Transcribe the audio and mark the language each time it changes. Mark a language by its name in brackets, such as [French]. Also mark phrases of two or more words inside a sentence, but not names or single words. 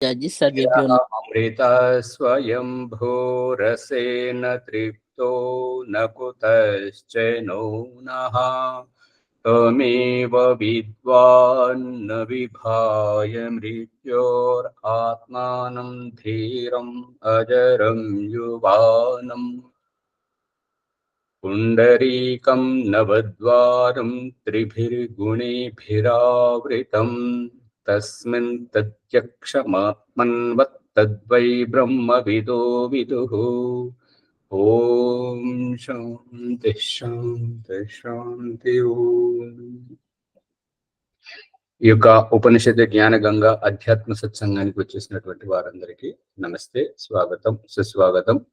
[Sanskrit] यः अमृता स्वयं भूरसेन तृप्तो न कुतश्चनो नः तमेव विद्वान् विभाय मृत्योरात्मानं धीरम् अजरं युवानम् पुण्डरीकं नवद्वारं त्रिभिर्गुणेभिरावृतम् तस्मिन् तद्यक्षमात्मन्वत्तद्वै ब्रह्मविदो विदुः। ఓం శాంతి శాంతి శాంతి ఓం. [Telugu] ఈ యొక్క ఉపనిషత్ జ్ఞాన గంగా అధ్యాత్మ సత్సంగానికి వచ్చేసినటువంటి వారందరికీ నమస్తే, స్వాగతం, సుస్వాగతం.